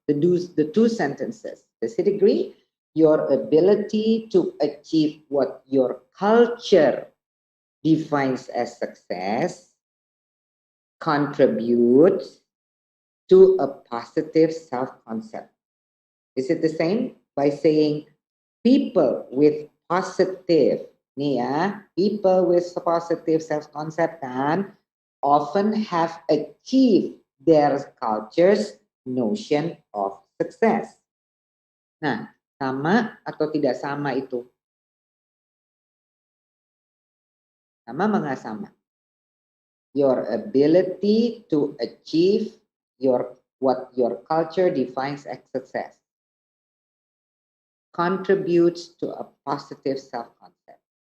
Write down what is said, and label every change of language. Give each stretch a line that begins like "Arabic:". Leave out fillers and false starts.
English: The two sentences, does it agree? Your ability to achieve what your culture defines as success contributes to a positive self-concept. Is it the same? By saying people with positive,
Indonesian: nih ya,
English: people with positive self-concept
Indonesian: kan
English: often have achieved their culture's notion of success.
Indonesian: Nah, sama atau tidak sama itu? Sama apa nggak sama?
English: Your ability to achieve what your culture defines as success contributes to a positive self-concept.